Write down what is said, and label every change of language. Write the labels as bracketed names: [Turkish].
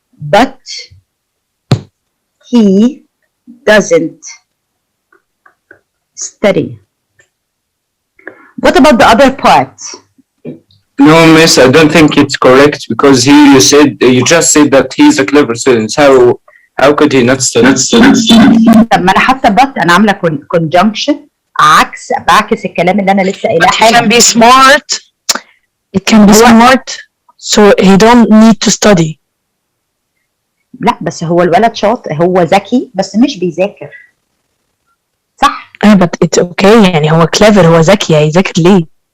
[English] But he doesn't study. What about the other part? No, miss, I don't think it's correct because you just said that he's a clever student. How could he not study? [Arabic] طب ما انا حتى انا عامله conjunction بعكس الكلام اللي انا لسه قايلاه [English] He can [Arabic] حالا. [English] be smart. It can be smart, so he don't need to study. [Arabic] لا بس هو الولد شاطر، هو ذكي بس مش بيذاكر. صح؟ [English] but it's okay. [Arabic] يعني هو clever، هو ذكي، هيذاكر ليه؟